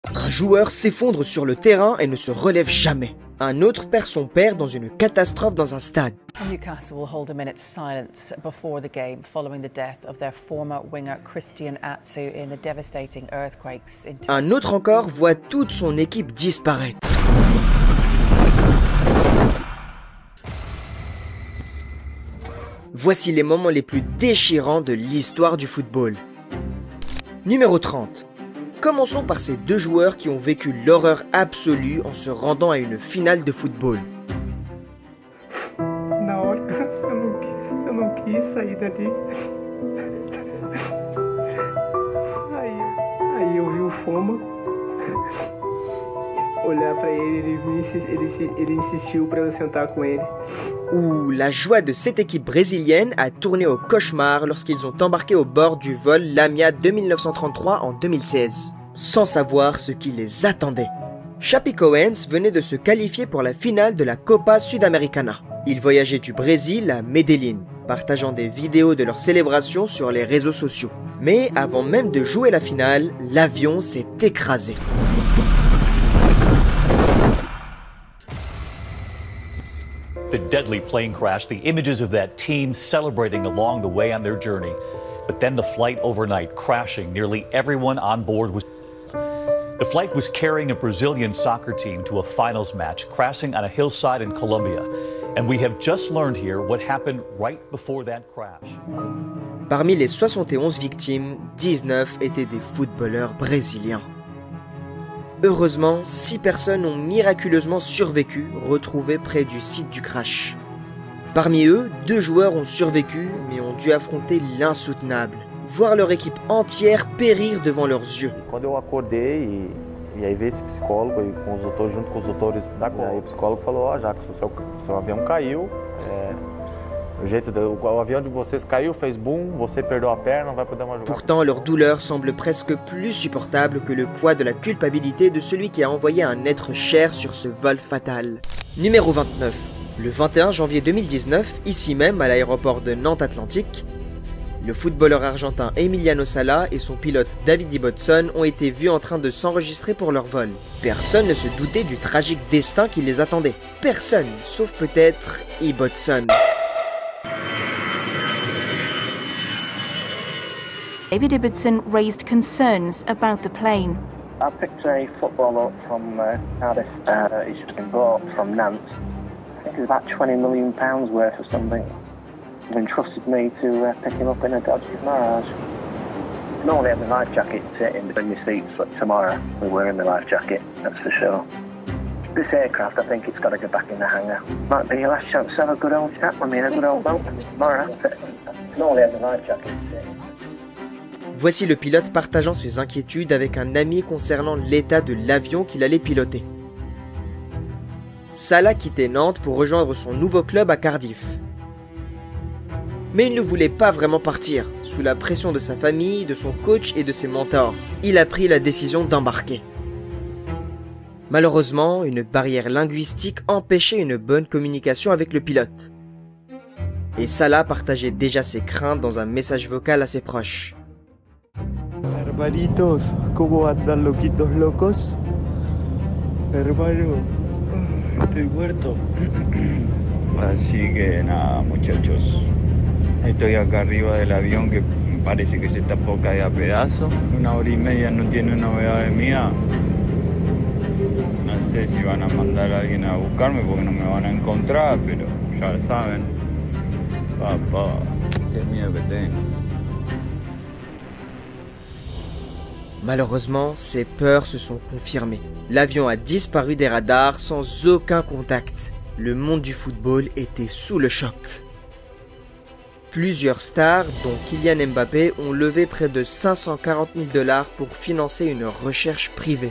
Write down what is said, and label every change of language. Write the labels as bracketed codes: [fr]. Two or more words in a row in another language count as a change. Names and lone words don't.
[fr] Un joueur s'effondre sur le terrain et ne se relève jamais. Un autre perd son père dans une catastrophe dans un stade. [en] Newcastle will hold a minute's silence before the game following the death of their former winger Christian Atsu in the devastating earthquakes in... [fr] Un autre encore voit toute son équipe disparaître. Voici les moments les plus déchirants de l'histoire du football. Numéro 30. Commençons par ces deux joueurs qui ont vécu l'horreur absolue en se rendant à une finale de football. [pt] Na hora eu não quis sair dali. Aí eu vi o Foma, olhar pra ele, ele insistiu pra eu sentar com ele. [fr] Où la joie de cette équipe brésilienne a tourné au cauchemar lorsqu'ils ont embarqué au bord du vol Lamia 2933 en 2016, sans savoir ce qui les attendait. Chapecoense venait de se qualifier pour la finale de la Copa Sudamericana. Ils voyageaient du Brésil à Medellín, partageant des vidéos de leur célébration sur les réseaux sociaux. Mais avant même de jouer la finale, l'avion s'est écrasé. [en] The deadly plane crash, the images of that team celebrating along the way on their journey. But then the flight overnight crashing, nearly everyone on board was... The flight was carrying a Brazilian soccer team to a finals match, crashing on a hillside in Colombia. And we have just learned here what happened right before that crash. [fr] Parmi les 71 victimes, 19 étaient des footballeurs brésiliens. Heureusement, 6 personnes ont miraculeusement survécu, retrouvées près du site du crash. Parmi eux, 2 joueurs ont survécu, mais ont dû affronter l'insoutenable, voir leur équipe entière périr devant leurs yeux. [pt] Quando eu acordei e aí veio esse psicólogo e com os doutores, junto com os doutores da Copa, o psicólogo falou: ó, Jacques, o seu avião caiu, o avião de vocês caiu, fez boom, você perdeu a perna, não vai poder mais jogar. [fr] Pourtant, leur douleur semble presque plus supportable que le poids de la culpabilité de celui qui a envoyé un être cher sur ce vol fatal. Numéro 29. Le 21 janvier 2019, ici même à l'aéroport de Nantes Atlantique, le footballeur argentin Emiliano Sala et son pilote David Ibbotson ont été vus en train de s'enregistrer pour leur vol. Personne ne se doutait du tragique destin qui les attendait. Personne, sauf peut-être Ibbotson. [en] David Ibbotson raised concerns about the plane. I picked a footballer up from Cardiff. He's just been bought from Nantes. I think it's about £20 million worth or something. They've entrusted me to pick him up in a Dodge Mirage. Normally have the life jacket in the seats, but tomorrow we're wearing the life jacket, that's for sure. This aircraft, I think it's got to go back in the hangar. Might be your last chance to have a good old chat with me in a good old boat tomorrow. Normally have the life jacket. [fr] Voici le pilote partageant ses inquiétudes avec un ami concernant l'état de l'avion qu'il allait piloter. Sala quittait Nantes pour rejoindre son nouveau club à Cardiff. Mais il ne voulait pas vraiment partir, sous la pression de sa famille, de son coach et de ses mentors. Il a pris la décision d'embarquer. Malheureusement, une barrière linguistique empêchait une bonne communication avec le pilote. Et Sala partageait déjà ses craintes dans un message vocal à ses proches. [es] Hermanitos, ¿cómo andan loquitos locos? Hermano, estoy muerto. Así que nada, muchachos. Estoy acá arriba del avión que parece que se está por caer a pedazos. 1 hora y media no tiene novedades mías. No sé si van a mandar a alguien a buscarme porque no me van a encontrar, pero ya saben. Papá, qué miedo que tengo. [fr] Malheureusement, ses peurs se sont confirmées. L'avion a disparu des radars sans aucun contact. Le monde du football était sous le choc. Plusieurs stars, dont Kylian Mbappé, ont levé près de 540 000 $ pour financer une recherche privée.